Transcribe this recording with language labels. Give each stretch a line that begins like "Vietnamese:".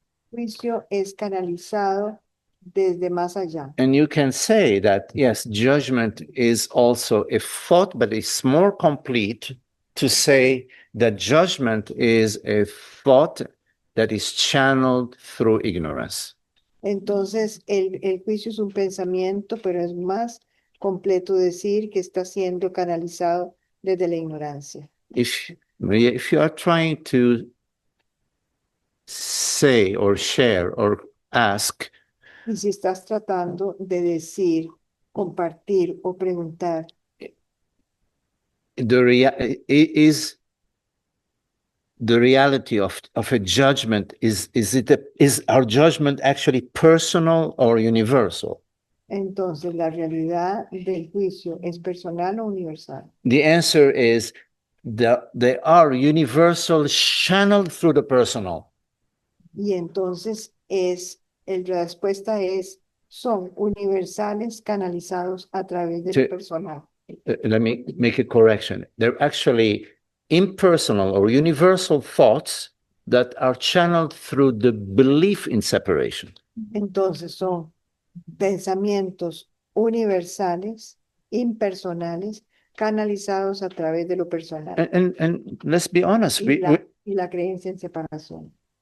Spanish: Juicio es canalizado desde más allá.
English: And you can say that, yes, judgment is also a thought, but it's more complete to say that judgment is a thought that is channeled through ignorance.
Spanish: Entonces, el juicio es un pensamiento, pero es más completo decir que está siendo canalizado desde la ignorancia.
English: If you are trying to say or share or ask,
Spanish: Y si estás tratando de decir, compartir o preguntar,
English: is the reality of a judgment, is our judgment actually personal or universal?
Spanish: entonces la realidad del juicio es personal o universal.
English: The answer is they are universal, channeled through the personal.
Spanish: Y entonces la respuesta es, son universales canalizados a través del Sí. personal.
English: Let me make a correction. They're actually impersonal or universal thoughts that are channeled through the belief in separation.
Spanish: Entonces son pensamientos universales, impersonales, canalizados a través de lo personal
English: And let's be honest,
Spanish: y la creencia en separación.